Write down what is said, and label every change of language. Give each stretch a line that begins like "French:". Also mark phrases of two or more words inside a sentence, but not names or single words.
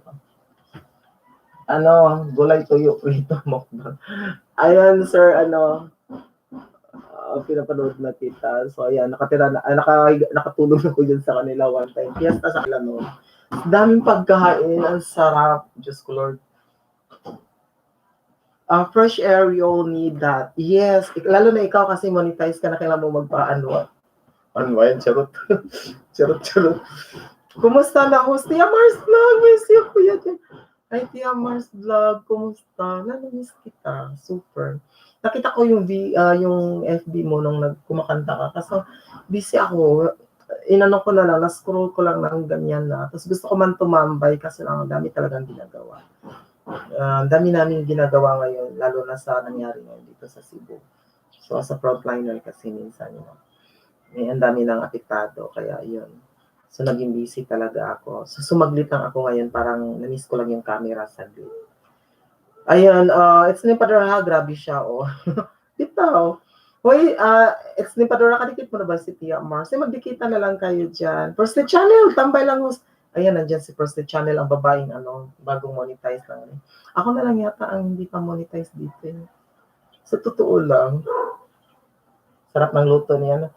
Filipino: Gulay tuyo, prito, mukbang. Ayan, sir, pinapanood na kita. So, ayan, nakatulog na ko dyan sa kanila one time. Fiesta sa kanila noon. Daming pagkain, ang sarap. Diyos ko, Lord.
English: Fresh air, you all need that.
Filipino: Yes, lalo na ikaw kasi monetize ka na, kailangan mo magpa-unwind. Unwind, charot. charot. Kumusta na, host? Tia Mars Vlog,
English: miss you,
Filipino: kuya. Ay, Tia Mars Vlog, kumusta? Namiss kita, super. Nakita ko yung FB mo nung kumakanta ka. Kasi busy ako. Inano ko na lang, na-scroll ko lang ng ganyan na. Tapos gusto ko man tumambay kasi lang ang dami talagang ginagawa. dami namin ginagawa ngayon, lalo na sa nangyari ngayon dito sa Cebu. So,
English: as a frontliner
Filipino: kasi minsan, ang dami ng apektado, kaya yun. So, naging busy talaga ako. So, sumaglit lang ako ngayon, parang na-miss ko lang yung camera saglit. Ayan, it's ni Padura, grabe siya, oh. Bitaw. Hoy, it's ni Padura, kadikit mo na ba si Tia Mars? Magdikita na lang kayo dyan. First the channel, tambay lang. Ayan, nandyan si First the channel, ang babaeng, bagong monetize lang. Ako na lang yata ang hindi pa monetize dito. Sa totoo lang. Sarap ng luto niya.